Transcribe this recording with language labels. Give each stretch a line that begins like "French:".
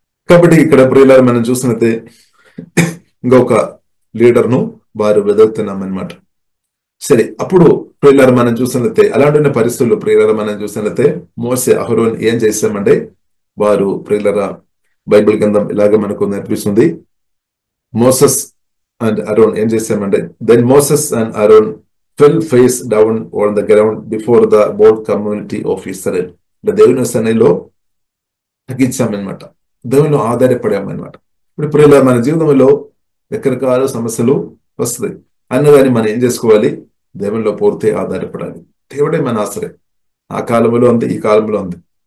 Telugu: కాబట్టి ఇక్కడ ప్రియులారా మనం చూసినట్లయితే ఇంకొక లీడర్ను వారు వెతుకుతున్నామన్నమాట. సరే, అప్పుడు ప్రియులారా మనం చూసినట్లయితే అలాంటి పరిస్థితుల్లో ప్రియులారా మనం చూసినట్లయితే మోసే అహరోన్ ఏం చేశామంటే వారు ప్రియులారా బైబిల్ గ్రంథం ఇలాగ మనకు నేర్పిస్తుంది.
English: Moses and Aaron
Telugu: ఏం చేశామంటే
English: Then Moses and Aaron fell face down on the ground before the whole community of Israel.
Telugu: అంటే దేవుని సన్నిధిలో తగ్గించామన్నమాట, దేవుని ఆధారపడామన్నమాట. ఇప్పుడు ప్రియులారా మన జీవితంలో రకరకాల సమస్యలు వస్తాయి అన్నదాన్ని మనం ఏం చేసుకోవాలి? దేవునిలో పూర్తి ఆధారపడాలి. దేవుడే మన ఆశ్రయం. ఆ కాలంలో అంతే, ఈ కాలంలో అంతే.